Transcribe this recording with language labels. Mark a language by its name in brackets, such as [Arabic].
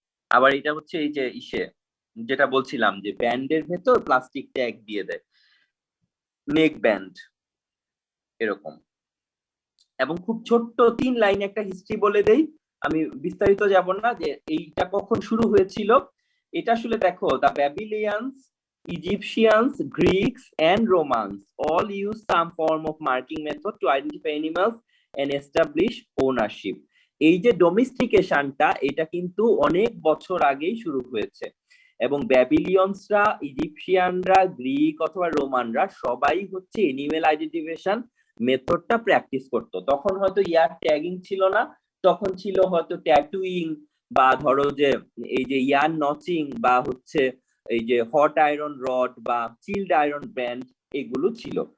[Bangla] আবার এটা হচ্ছে এই যে ইসে যেটা বলছিলাম যে ব্যান্ডের ভেতর প্লাস্টিক ট্যাগ দিয়ে দেয়, নেক ব্যান্ড এরকম। এবং খুব ছোট্ট 3 লাইন একটা হিস্ট্রি বলে দেই, আমি বিস্তারিত যাব না যে এইটা কখন শুরু হয়েছিল। এটা আসলে দেখো, [English] The Babylonians, Egyptians, Greeks and Romans all use some form of marking method to identify animals and establish ownership. [Bangla] এই যে ডোমেস্টিকেশনটা, এটা কিন্তু অনেক বছর আগেই শুরু হয়েছে, এবং ব্যাবিলিয়নসরা, ইজিপশিয়ানরা, গ্রিক অথবা রোমানরা সবাই হচ্ছে এনিমেল আইডেন্টিফিকেশন মেথডটা প্র্যাকটিস করতো। তখন হয়তো ইয়ার ট্যাগিং ছিল না, তখন ছিল হয়তো ট্যাটুইং, বা ধরো যে এই যে ইয়ার নচিং, বা হচ্ছে এই যে হট আয়রন রড বা চিল্ড আয়রন ব্যান্ড, এগুলো ছিল।